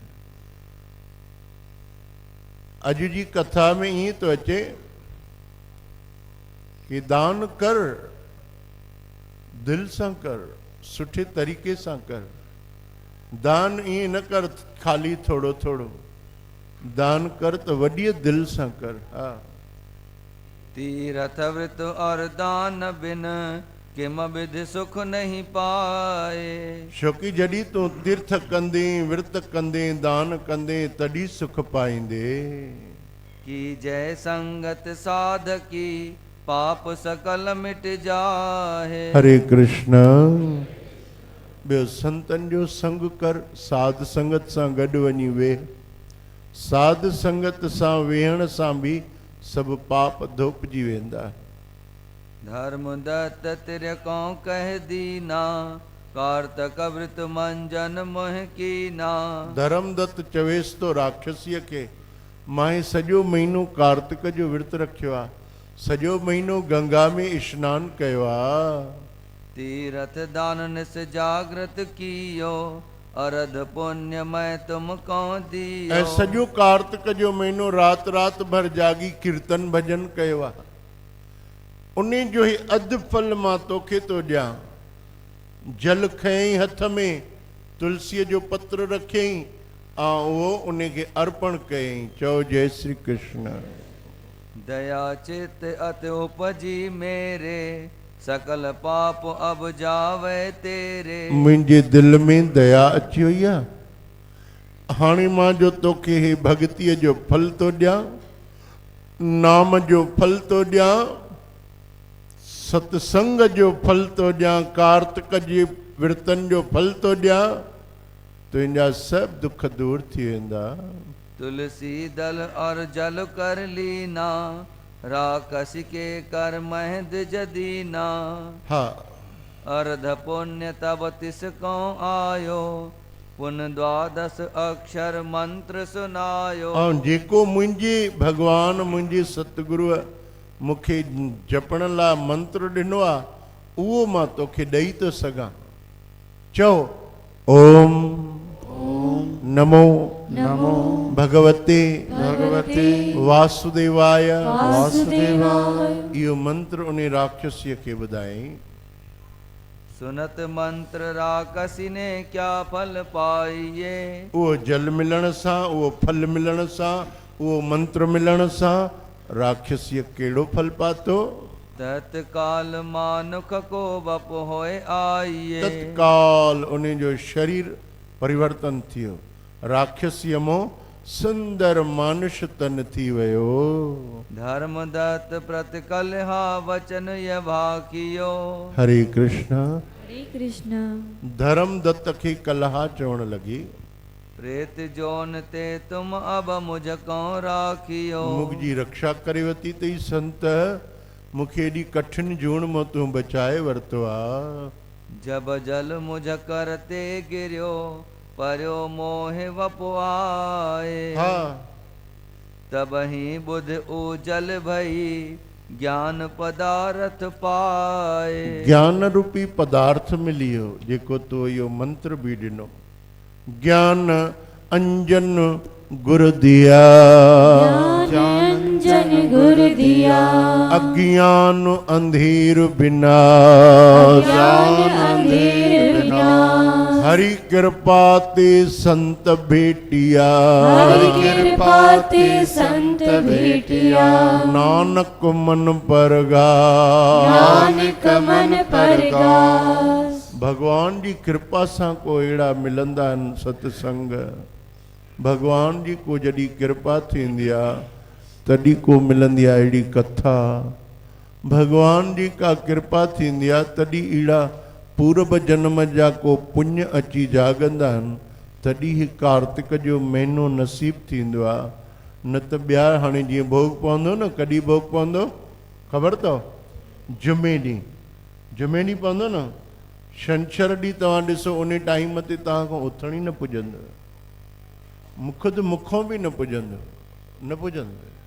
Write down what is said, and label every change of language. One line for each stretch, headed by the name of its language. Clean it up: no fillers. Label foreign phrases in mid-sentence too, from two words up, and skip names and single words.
Sindhi: अॼु जी कथा में ईअं थो अचे कि दान कर, दिलि सां कर, सुठे तरीक़े सां कर। दान ईअं न कर ख़ाली थोरो थोरो, दान कर त वॾीअ दिलि सां कर। हा,
Hindi: तीरथ व्रत और दान बिन किम विधि सुख नहीं पाए।
Sindhi: छोकी जॾहिं तूं तीर्थ कंदे, विर्त कंदे, दान कंदे, तॾहिं सुख पाईंदे।
Hindi: की जय संगत साधकी पाप सकल मिट जाहे।
Sindhi: हरे कृष्ण। ॿियो संतनि जो संग कर, साध संगत सां गॾु वञी वेह। साध संगत सां वेहण सां बि सभु पाप धोपजी वेंदा।
Hindi: धर्म दत्त तिरको कह दीना कार्तक व्रत मंजन मोह कीना।
Sindhi: धर्मदत्त चवेसि तो राक्षसीअ खे, मां सॼो महीनो कार्तिक जो विर्त रखियो आहे, सॼो महीनो गंगा में स्नान कयो आहे।
Hindi: तीरथ दान निस जागृत कियो अरध पुण्य मैं तुमको दियो।
Sindhi: ऐं सॼो कार्तिक जो महीनो राति राति भर जागी कीर्तन भजन कयो आहे। उन जो ई अधु फल मां तोखे थो ॾियां। जल खयईं हथ में, तुलसीअ जो पत्र रखियईं, ऐं उहो उन खे अर्पण कयईं। चओ जय श्री कृष्ण।
Hindi: दया चित अति उपजी मेरे सकल पाप अब जावे तेरे।
Sindhi: मुंहिंजे दिलि में दया अची वई आहे। हाणे मां जो तोखे हे भगतीअ जो फल थो ॾियां, नाम जो फल थो ॾियां, सत्संग जो फल थो ॾियां, कार्तिक जे विर्तन जो फल थो ॾियां। तुंहिंजा सभु दुख दूर थी वेंदा।
Hindi: तुलसी दल और जल कर लीना राकस के कर महद जदीना।
Sindhi: हा,
Hindi: अर्ध पुण्य तब तिसको आयो पुन द्वादश अक्षर मंत्र सुनायो।
Sindhi: ऐं जेको मुंहिंजे भगवान, मुंहिंजे सतगुरुअ मूंखे जपण लाइ मंत्र ॾिनो आहे, उहो मां तोखे ॾेई थो सघां।
Sanskrit: चओ ओम नमो नमो भगवते भगवते वासुदेवाय। वासुदेवाय।
Sindhi: इहो मंत्र उन राक्षसीअ खे ॿुधायईं।
Hindi: सुनत मंत्र राकसी ने क्या फल पाइये।
Sindhi: उहो जल मिलण सां, उहो फल मिलण सां, उहो मंत्र मिलण सां राक्षसीअ कहिड़ो फल पातो।
Hindi: तत्काल मानुख को बप होए आइये।
Sindhi: तत्काल उन जो शरीर परिवर्तन थियो। राक्षसीअ मों सुंदर मानुष तन थी वयो।
Hindi: धर्म दत्त प्रतिकलहा वचन यभा कियो। हरे कृष्ण। हरे कृष्ण।
Sindhi: धर्म दत्त खे कलहा चवण लगी,
Hindi: प्रेत जोन ते तुम अब मुझको राखियो।
Sindhi: मुझी रक्षा करे वती तई संत, मुखे एडी कठिन जूण में तू बचाए वरतो आ।
Hindi: जब जल मुझ करते गिर्यो पर्यो मोह वपुआए। हाँ, तब ही बुध उजल भई ज्ञान पदार्थ पाए।
Sindhi: ज्ञान रूपी पदार्थ मिलियो जेको तो यो मंत्र भी दिनो।
Punjabi: ਗਿਆਨ ਅੰਜਨ ਗੁਰ ਦਿਆ, ਗਿਆਨ ਅੰਜਨ ਗੁਰ ਦਿਆ। ਅਗਿਆਨ ਅੰਧੇਰ ਬਿਨਾ, ਗਿਆਨ ਅੰਧੇਰ ਬਿਨਾ। ਹਰਿ ਕ੍ਰਿਪਾ ਤੇ ਸੰਤ ਭੇਟਿਆ, ਹਰਿ ਕ੍ਰਿਪਾ ਤੇ ਸੰਤ ਭੇਟਿਆ। ਨਾਨਕ ਮਨ ਪਰਗਾ, ਨਾਨਕ ਮਨ ਪਰਗਾਸ।
Sindhi: भगवान जी कृपा सां को अहिड़ा मिलंदा आहिनि सत्संग। भगवान जी को जॾहिं कृपा थींदी आहे तॾहिं को मिलंदी आहे अहिड़ी कथा। भगवान जी का कृपा थींदी आहे तॾहिं अहिड़ा पूर्व जन्म जा को पुण्य अची जागंदा आहिनि, तॾहिं ही कार्तिक जो महीनो नसीब थींदो आहे। न त ॿिया हाणे जीअं भोग पवंदो न, कॾहिं भोग पवंदो ख़बर अथव? जुमे ॾींहुं, जुमे ॾींहुं पवंदो न। छंछरु ॾींहुं तव्हां ॾिसो उन टाइम ते तव्हां खां उथण ई न पुॼंदो, मुखुद मुखों बि न पुॼंदो, न पुॼंदो।